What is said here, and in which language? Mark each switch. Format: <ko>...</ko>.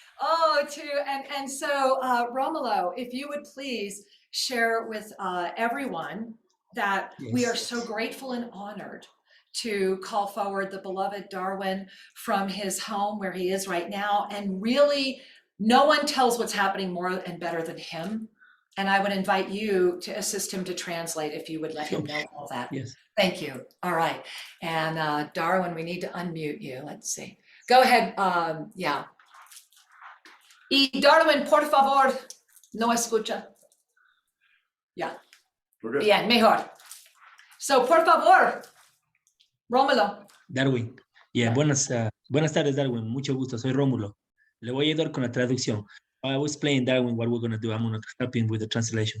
<en>Oh, and so Romulo, if you would please share with everyone that we are so grateful and honored to call forward the beloved Darwin from his home where he is right now. And really, no one tells what's happening more and better than him. And I would invite you to assist him to translate if you would let him know all that. Yes. Thank you. All right. And Darwin, we need to unmute you. Let's see. Go ahead. Yeah.</en> <es>Y Darwin, por favor, no escucha.</es> <en>Yeah. We're good.</en> <es>Bien, mejor. So, por favor, Rómulo. Darwin. Yeah, buenas tardes, Darwin. Mucho gusto. Soy Rómulo. Le voy a ayudar con la traducción.</es> <en>I was playing Darwin what we're going to do. I'm going to help him with the translation.</en>